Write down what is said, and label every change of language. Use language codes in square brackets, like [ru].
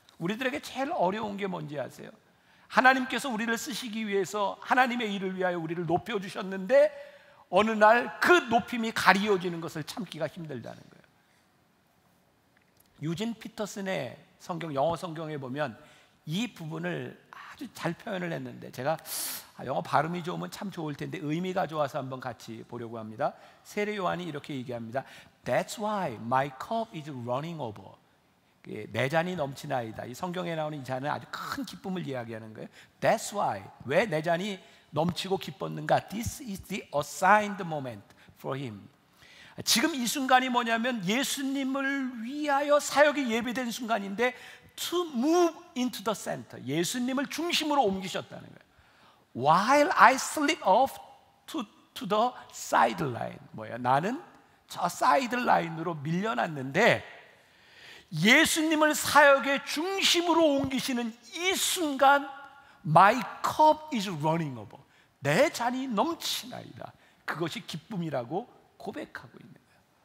[ko] 우리들에게 제일 어려운 게 뭔지 아세요? 하나님께서 우리를 쓰시기 위해서 하나님의 일을 위하여 우리를 높여주셨는데 어느 날 그 높임이 가리워지는 것을 참기가 힘들다는 거예요. 유진 피터슨의 성경, 영어 성경에 보면 이 부분을 아주 잘 표현을 했는데 제가 영어 발음이 좋으면 참 좋을 텐데 의미가 좋아서 한번 같이 보려고 합니다. 세례 요한이 이렇게 얘기합니다. [en] That's why my cup is running over. [ko] 내 잔이 넘치나이다. 이 성경에 나오는 이 잔은 아주 큰 기쁨을 이야기하는 거예요. [en] That's why. [ko] 왜 내 잔이 넘치고 기뻤는가? [en] This is the assigned moment for him. [ko] 지금 이 순간이 뭐냐면 예수님을 위하여 사역이 예비된 순간인데 [en] to move into the center. [ko] 예수님을 중심으로 옮기셨다는 거예요. [en] While I slip off to the sideline. [ko] 뭐야? 나는 저 사이드라인으로 밀려났는데 예수님을 사역의 중심으로 옮기시는 이 순간 [en] My cup is running over. [ko] 내 잔이 넘치나이다. 그것이 기쁨이라고 고백하고 있는 거예요.